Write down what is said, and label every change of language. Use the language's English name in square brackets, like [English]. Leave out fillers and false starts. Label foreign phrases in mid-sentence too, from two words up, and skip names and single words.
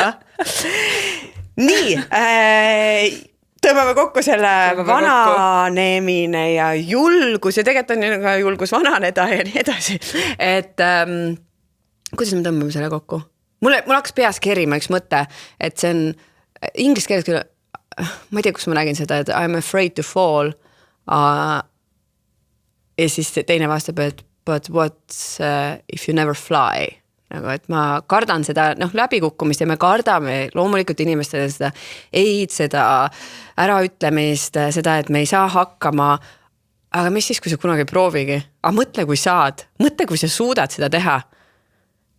[Estonian] Nii, tõmbame kokku selle vananemine ja julgus ja tegelikult on ka julgus vananeda ja nii edasi. Et kuidas me tõmbame selle kokku? Mul hakkas peas kerima üks mõte, et see on inglise keeles küll, ma ei tea, kus ma nägin seda, et [English] I'm afraid to fall. [Estonian] Ja siis teine vastab, et [English] but what's if you never fly? [Estonian] Nagu, et ma kardan seda läbikukkumist ja me kardame loomulikult inimestele seda seda äraütlemist, seda, et me ei saa hakkama. Aga mis siis, kui sa kunagi proovigi? Aga mõtle, kui saad. Mõtle, kui sa suudad seda teha.